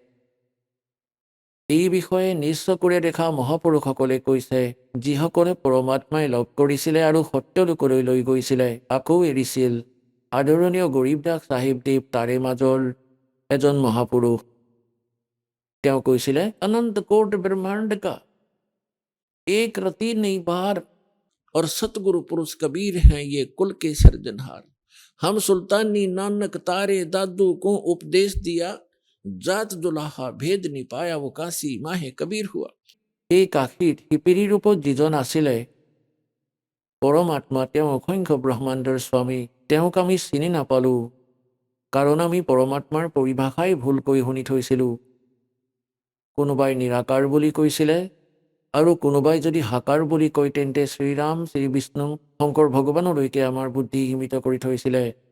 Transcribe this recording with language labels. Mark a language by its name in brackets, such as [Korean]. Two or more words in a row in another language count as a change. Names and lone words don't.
[Assamese] এই বিষয়ে নিজ চকুৰে দেখা মহাপুৰুষসকলে কৈছে, যিসকলে পৰমাত্মাই লগ কৰিছিলে আৰু সত্যলোকলৈ লৈ গৈছিলে, আকৌ এৰিছিল। আদৰণীয় গৰীবদাস চাহিবদেৱ তাৰে মাজৰ এজন মহাপুৰুষ। তেওঁ কৈছিলে, [Hindi] अनन्त कोट ब्रह्माण्ड का एक रति नहीं बार और सतगुरु पुरुष कबीर हैं ये कुल के सर्जनहार। हम सुल्तानी नानक तारे दादू को उपदेश दिया, जात दुलाहा भेद नि पाया वो काशी माहे कबीर हुआ। [Assamese] এই কাশীত শিপিৰী ৰূপত যিজন আছিলে পৰমাত্মা, তেওঁ অসংখ্য ব্ৰহ্মাণ্ডৰ স্বামী। তেওঁক আমি চিনি নাপালোঁ, কাৰণ আমি পৰমাত্মাৰ পৰিভাষাই ভুলকৈ শুনি থৈছিলোঁ। কোনোবাই নিৰাকাৰ বুলি কৈছিলে, আৰু কোনোবাই যদি সাকাৰ বুলি কয় তেন্তে শ্ৰীৰাম, শ্ৰী বিষ্ণু, শংকৰ ভগৱানলৈকে আমাৰ বুদ্ধি সীমিত কৰি থৈছিলে।